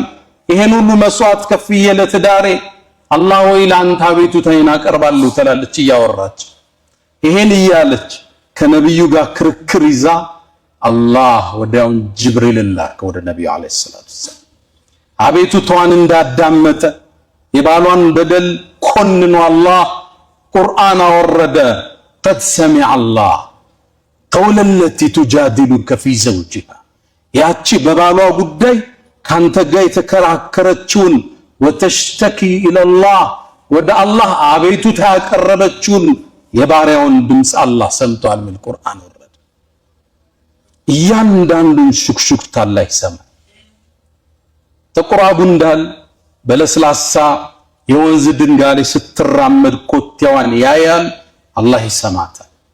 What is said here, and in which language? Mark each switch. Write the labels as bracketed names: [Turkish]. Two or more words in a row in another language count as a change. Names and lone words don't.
[Amharic] ይሄን ሁሉ መስዋዕት ከፍዬ ለትዳሬ አላህ ወይ ለአንተ አቤቱታዬን አቀርባለሁ ትላለች እያወራች። ይሄን እያለች ከነብዩ ጋር ክርክር ይዛ አላህ ወዲያውን ጅብሪል ላከ ወደ ነብዩ [Arabic] عليه الصلاة والسلام። [Amharic] አቤቱታዋን እንዳዳመጠ የባሏን በደል ኮንኖ አላህ ቁርአን አወረደ። [Arabic] قد سمع الله قول التي تجادلك في زوجها [Amharic] ያቺ በባሏ ጉዳይ ካንተ ጋር የተከራከረችውን [Arabic] وتشتكي الى الله [Amharic] ወደ አላህ አቤቱታ ያቀረበችውን የባሪያውን ድምጽ አላህ ሰምቷል። ምን ቁርአን ወረደ። እያንዳንዱን ሹክሹክታ አላህ ይሰማል። ተቆራቡ እንዳል በለስላሳ የወንዝ ድንጋይ ላይ ስትራመድ ኮቴዋን ያያል። አላህ ይሰማታል፣